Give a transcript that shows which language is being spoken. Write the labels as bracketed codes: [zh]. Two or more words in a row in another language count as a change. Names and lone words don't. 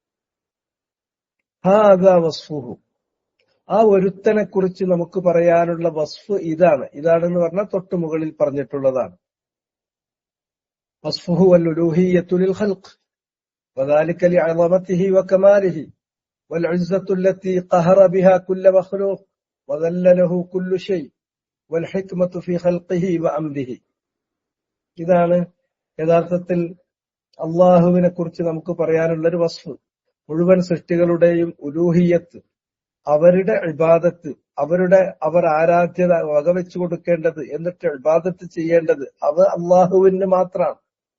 [ar] هذا وصفه, [ml] ആ ഒരുത്തനെ കുറിച്ച് നമുക്ക് പറയാനുള്ള വസ്ഫ് ഇതാണെന്ന് പറഞ്ഞാൽ തൊട്ടു മുകളിൽ പറഞ്ഞിട്ടുള്ളതാണ്. [ar] وصفه والألوهية للخلق وذلك لعظمته وكماله والعزة التي قهر بها كل مخلوق وذلله كل شيء والحكمة في خلقه وأمره. [ml] ഇതാണ് യഥാർത്ഥത്തിൽ അള്ളാഹുവിനെ കുറിച്ച് നമുക്ക് പറയാനുള്ളൊരു വസ്ഫ്. മുഴുവൻ സൃഷ്ടികളുടെയും ഉലൂഹിയത്ത്, അവരുടെ ഇബാദത്ത്, അവർ ആരാധ്യത വകവെച്ചു കൊടുക്കേണ്ടത്, എന്നിട്ട് ഇബാദത്ത് ചെയ്യേണ്ടത് അത് അള്ളാഹുവിന് മാത്രമാണ്.